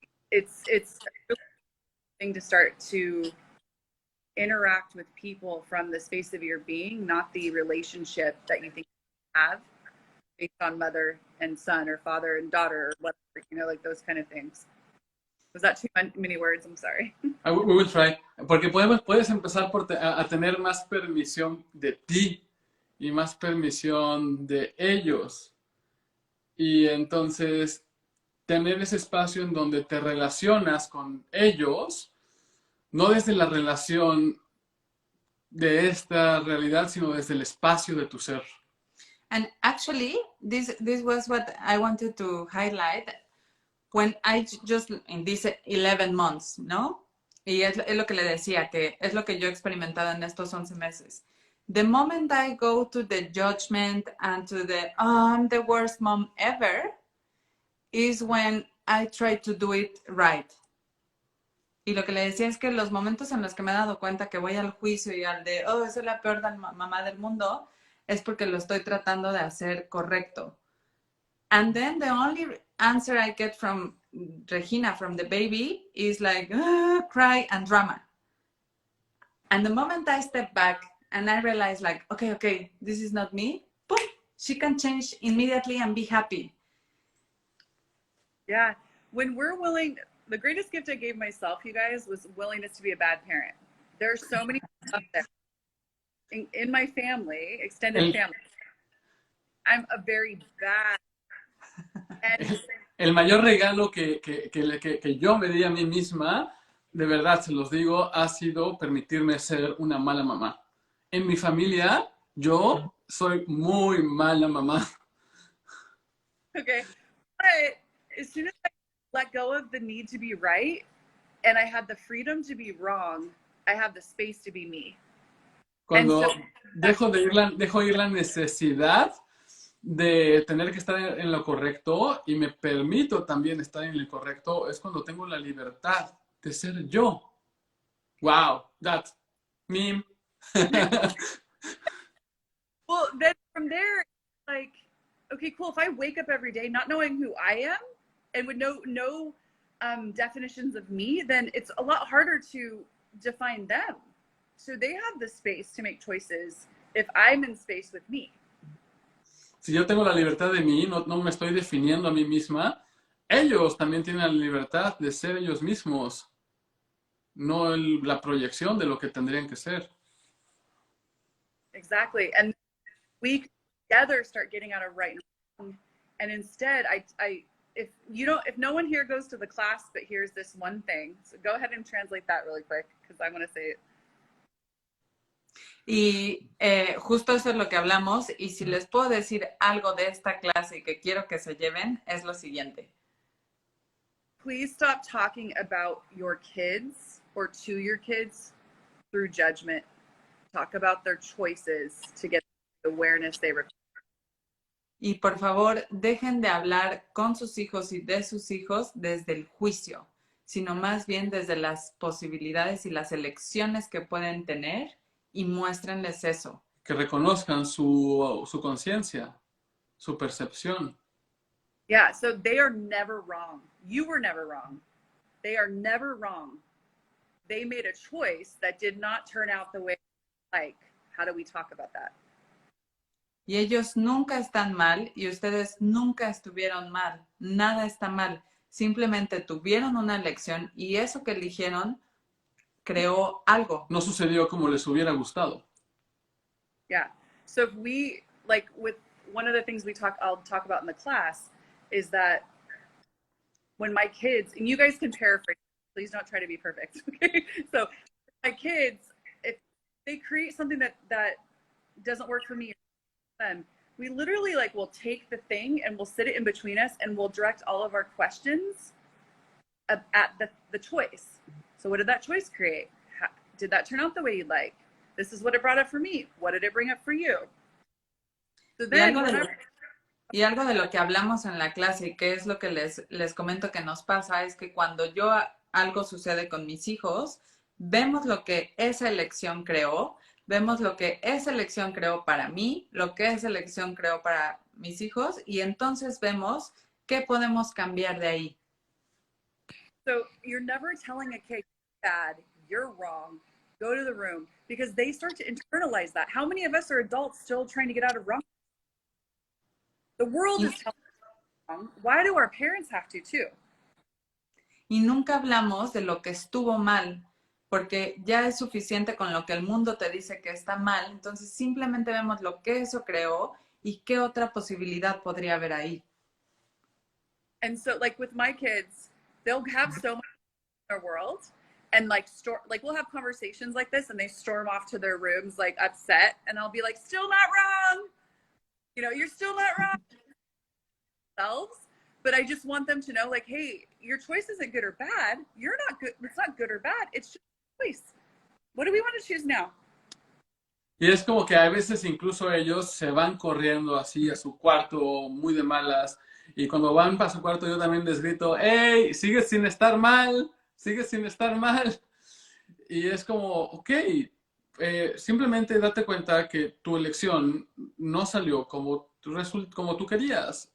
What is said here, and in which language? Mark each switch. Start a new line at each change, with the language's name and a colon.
English: It's a really thing to start to interact with people from the space of your being, not the relationship that you think you have based on mother and son or father and daughter or whatever, like those kind of things. Was that too many words? I'm sorry. We will try.
Spanish: Porque puedes empezar a tener más permisión de ti y más permisión de ellos. Y entonces tener ese espacio en donde te relacionas con ellos, no desde la relación de esta realidad, sino desde el espacio de tu ser.
English: And actually, this was what I wanted to highlight when I just, in these 11 months, ¿no?
Spanish: Y es lo que le decía, que es lo que yo he experimentado en estos 11 meses.
English: The moment I go to the judgment and to the, oh, I'm the worst mom ever, is when I try to do it right.
Spanish: Y lo que le decía es que los momentos en los que me he dado cuenta que voy al juicio y al de, oh, soy la peor mamá del mundo, es porque lo estoy tratando de hacer correcto.
English: And then the only answer I get from Regina, from the baby, is like, cry and drama. And the moment I step back and I realize like, okay, this is not me, boom, she can change immediately and be happy. Yeah. When we're willing, the greatest gift I gave myself, you guys, was willingness to be a bad parent. There are so many people out there in my family, extended family. I'm a very bad. And
Spanish: el mayor regalo que yo me di a mí misma, de verdad se los digo, ha sido permitirme ser una mala mamá. En mi familia, yo soy muy mala mamá.
English: Okay. But as soon as I let go of the need to be right and I had the freedom to be wrong, I have the space to be me.
Spanish: Cuando dejo ir la necesidad de tener que estar en lo correcto y me permito también estar en lo correcto, es cuando tengo la libertad de ser yo.
English: Wow, that meme. Well, then from there, like, okay, cool. If I wake up every day not knowing who I am and with no definitions of me, then it's a lot harder to define them. So they have the space to make choices if I'm in space with me.
Spanish: Si yo tengo la libertad de mí, no me estoy definiendo a mí misma, ellos también tienen la libertad de ser ellos mismos, no la proyección de lo que tendrían que ser.
English: Exactly. And we together start getting out of right and wrong. And instead, if no one here goes to the class, but here's this one thing. So go ahead and translate that really quick because I want to say it.
Spanish: Y justo eso es lo que hablamos, y si les puedo decir algo de esta clase que quiero que se lleven, es lo siguiente.
English: Please stop talking about your kids or to your kids through judgment. Talk about their choices to get the awareness they require.
Spanish: Y por favor, dejen de hablar con sus hijos y de sus hijos desde el juicio, sino más bien desde las posibilidades y las elecciones que pueden tener, y muéstrenles eso. Que reconozcan su conciencia, su percepción.
English: Yeah, so they are never wrong. You were never wrong. They are never wrong. They made a choice that did not turn out the way they like. How do we talk about that?
Spanish: Y ellos nunca están mal y ustedes nunca estuvieron mal. Nada está mal. Simplemente tuvieron una elección y eso que eligieron creó algo. No sucedió como les hubiera gustado.
English: Yeah. So if we, like with one of the things I'll talk about in the class is that when my kids, and you guys can paraphrase, please don't try to be perfect. Okay. So my kids, if they create something that doesn't work for me, we literally like will take the thing and we'll sit it in between us and we'll direct all of our questions at the choice. So what did that choice create? Did that turn out the way you'd like? This is what it brought up for me. What did it bring up for you? So then,
Spanish: y algo de lo que hablamos en la clase y que es lo que les comento que nos pasa es que cuando algo sucede con mis hijos, vemos lo que esa elección creó, vemos lo que esa elección creó para mí, lo que esa elección creó para mis hijos y entonces vemos qué podemos cambiar de ahí.
English: So you're never telling a kid, bad, you're wrong, go to the room, because they start to internalize that. How many of us are adults still trying to get out of wrong? The world is telling us wrong. Why do our parents have to too?
Spanish: Y nunca hablamos de lo que estuvo mal, porque ya es suficiente con lo que el mundo te dice que está mal, entonces simplemente vemos lo que eso creó y qué otra posibilidad podría haber ahí.
English: And so like with my kids, they'll have so much in their world and like we'll have conversations like this and they storm off to their rooms like upset and I'll be like, still not wrong. You know, you're still not wrong. Themselves. But I just want them to know like, hey, your choice isn't good or bad. You're not good. It's not good or bad. It's just a choice. What do we want to choose now?
Spanish: Y es como que a veces incluso ellos se van corriendo así a su cuarto muy de malas. Y cuando van para su cuarto yo también les grito, ¡hey! Sigues sin estar mal, sigues sin estar mal. Y es como, ok, simplemente date cuenta que tu elección no salió como tú querías.